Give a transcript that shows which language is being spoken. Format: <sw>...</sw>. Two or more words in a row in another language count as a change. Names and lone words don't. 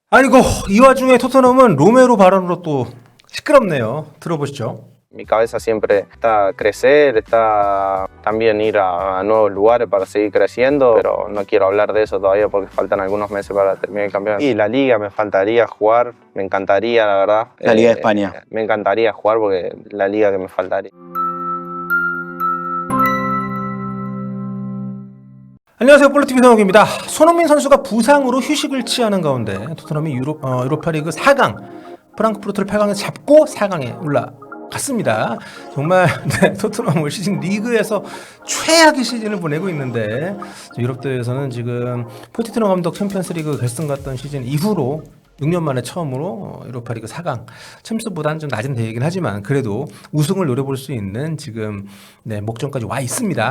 <ko>아이고, 이 와중에 토트넘은 로메로 발언으로 또 시끄럽네요. 들어보시죠.</ko> <es>Mi cabeza siempre está crecer, está también ir a nuevos lugares para seguir creciendo, pero no quiero hablar de eso todavía porque faltan algunos meses para terminar el campeonato. Y la liga me faltaría jugar, me encantaría, la verdad. La Liga de España. Me encantaría jugar porque la liga que me faltaría.</es> <ko>안녕하세요. 볼로TV 성욱입니다. 손흥민 선수가 부상으로 휴식을 취하는 가운데 토트넘이 유로파리그 4강 프랑크푸르트를 8강에서 잡고 4강에 올라갔습니다. 정말 토트넘 올 시즌 리그에서 최악의 시즌을 보내고 있는데 유럽 대회에서는 지금 포체티노 감독 챔피언스리그 결승 갔던 시즌 이후로 6년 만에 처음으로 유로파리그 4강 챔스보다는 좀 낮은 대회이긴 하지만 그래도 우승을 노려볼 수 있는 지금 목전까지 와 있습니다.</ko>